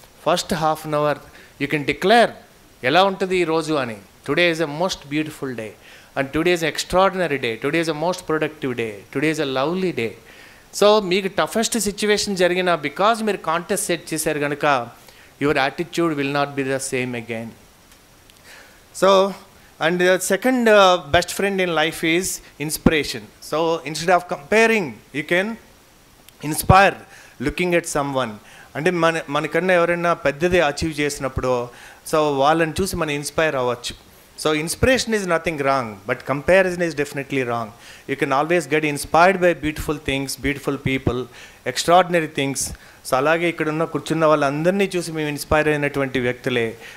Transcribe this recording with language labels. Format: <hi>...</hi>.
<en>first half an hour you can declare</en> <te>ఎలా ఉంటుంది ఈరోజు అని.</te> <en>Today is a most beautiful day and today is extraordinary day, today is a most productive day, today is a lovely day.</en> <te>So మీకు toughest situation జరిగిన because మీరు contest set చేశారు కనుక</te> <en>Your attitude will not be the same again. So and the second best friend in life is inspiration. So instead of comparing, you can inspire looking at someone.</en> <te>అంటే మనకన్నా ఎవరైనా పెద్దది achieve చేసినప్పుడు so వాళ్ళని చూసి మనం ఇన్స్పైర్ అవ్వచ్చు.</te> <en>So inspiration is nothing wrong, but comparison is definitely wrong. You can always get inspired by beautiful things, beautiful people, extraordinary things.</en> <te>So అలాగే ఇక్కడ కూర్చున్న వాళ్ళందరినీ చూసి మేము ఇన్స్పైర్ అయినటువంటి వ్యక్తులే.</te>